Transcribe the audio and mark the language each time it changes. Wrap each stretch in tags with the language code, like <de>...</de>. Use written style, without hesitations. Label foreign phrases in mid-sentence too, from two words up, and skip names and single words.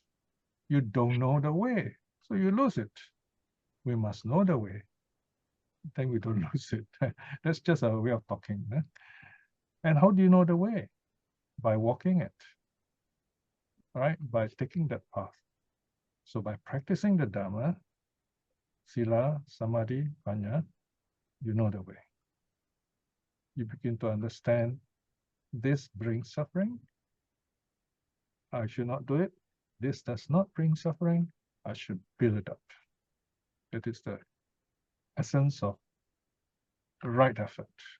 <en>You don't know the way, so you lose it. We must know the way. Then we don't lose it. That's just a way of talking. Eh? And how do you know the way? By walking it, right? By taking that path. So by practicing the Dhamma,</en> <pi>sila, samadhi, panya,</pi> <en>you know the way. You begin to understand this brings suffering. I should not do it. This does not bring suffering. I should build it up. That is the essence of the right effort.</en>